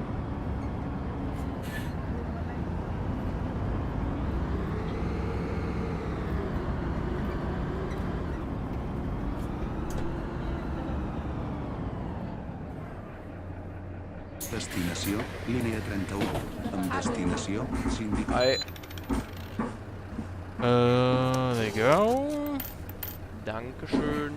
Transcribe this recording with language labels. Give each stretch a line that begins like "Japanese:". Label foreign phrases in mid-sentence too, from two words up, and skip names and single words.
Catalan: Destinació, línia 31. Amb destinació, Sindicat.
English: Hi. There you go.
German: Dankeschön.